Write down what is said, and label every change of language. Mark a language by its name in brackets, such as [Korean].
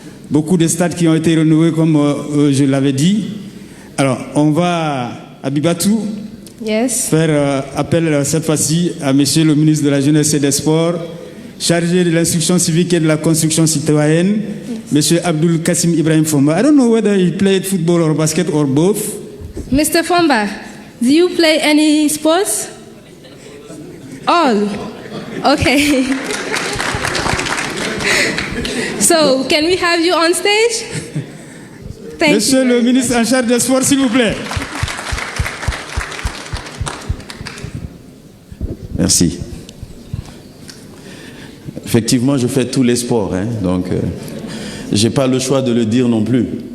[French] Beaucoup de stades qui ont été renouvelés comme je l'avais dit. Alors, on va à Bibatou faire appel cette fois-ci à monsieur le ministre de la Jeunesse et des Sports, chargé de l'instruction civique et de la construction citoyenne, Monsieur Abdul Kassim Ibrahim Fomba. [English] I don't know whether he played football or basket or both. Mr. Fomba, do you play any sports? All? Okay. So, can we have you on stage? Thank [French] Monsieur [English] you. [French] le ministre en charge des sports, s'il vous plaît. Merci. Effectivement, je fais tous les sports, donc je n'ai pas le choix de le dire non plus.